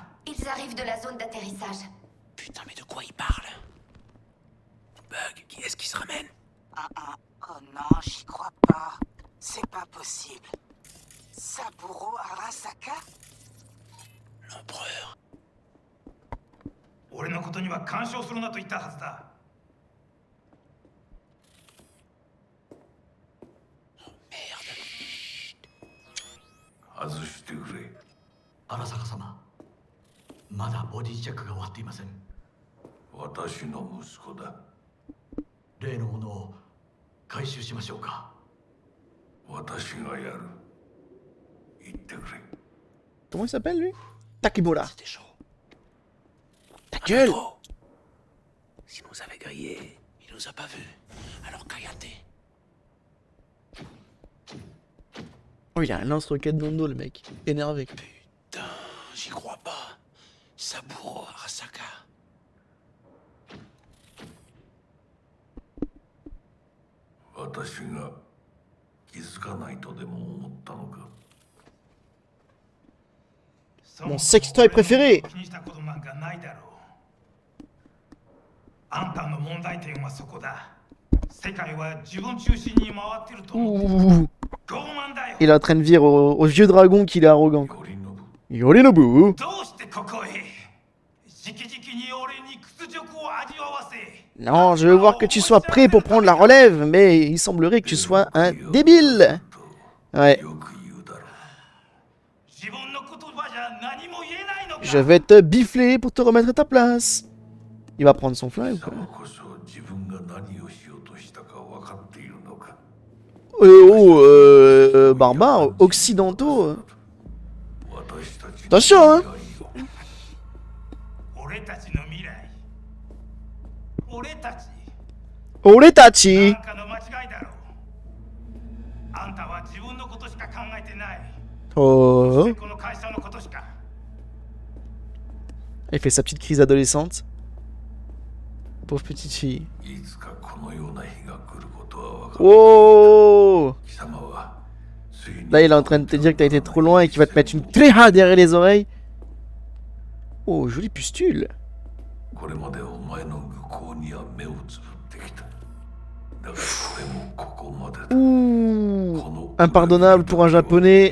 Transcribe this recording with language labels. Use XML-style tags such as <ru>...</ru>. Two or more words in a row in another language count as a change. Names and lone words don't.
<fr>Ils arrivent de la zone d'atterrissage. Putain, mais de quoi il parle? Bug, qui est-ce qui se ramène? Oh non, j'y crois pas. C'est pas possible. Saburo Arasaka? L'empereur.</fr> <ja>俺のことには干渉するなと言ったはずだ。</ja> <fr>Merde.</fr> <ja>外してくれ。荒坂様、まだボディチェックが終わっていません。私の息子だ。例のものを回収しましょうか。私がやる。言ってくれ。</ja> <fr>Comment il s'appelle lui? Takimura. C'était chaud. Ta gueule. Trop. S'il nous avait grillé, il nous a pas vus. Alors Kayate. Oh, il a un lance-roquette dans le dos, le mec. Énervé. Putain, j'y crois pas. Saburo Arasaka. Mon sextoy préféré.</fr> <ja>気にしたことなんかないだろう。あんたの問題点はそこだ。世界は自分中心に回ってると思う。</ja> <fr>Ouh.</fr> <ja>傲慢だよ。</ja> <fr>Il est en train de dire au vieux dragon qu'il est arrogant. Yorinobu.</fr> <ja>どうしてここへ？直々に俺に屈辱を味わわせ。</ja> <fr>Non, je veux voir que tu sois prêt pour prendre la relève, mais il semblerait que tu sois un débile. Ouais.</fr> <ja>自分の言葉じゃ何も</ja> <fr>Je vais te bifler pour te remettre à ta place. Il va prendre son flingue ou quoi?</fr> <ja>こそ自分が何をしようとしたか分かっているのか</ja> <fr>Barbares, occidentaux.</fr> <ja>私たち</ja> <fr>Attention, hein.</fr> <ja>俺たちの未来俺たち</ja> <fr>Oretachi.</fr> <ja>なんかの間違いだろうあんたは自分のことしか考えてない</ja> <fr>Oh.</fr> <ja>この会社のことしか</ja> <fr>Elle fait sa petite crise adolescente. Pauvre petite fille.</fr> <ja>いつかこのような日が来ることは分かる</ja> <fr>Oh.</fr> <ja>貴様はついに</ja> <fr>Là, il est en train de te dire que t'as été trop loin et qu'il va te mettre une tréha derrière les oreilles. Oh, jolie pustule.</fr> <ja>これまでお前の向こうには目をつぶってきただがこれもここまでだ</ja> <fr>Ouh. Impardonnable pour un japonais.</fr>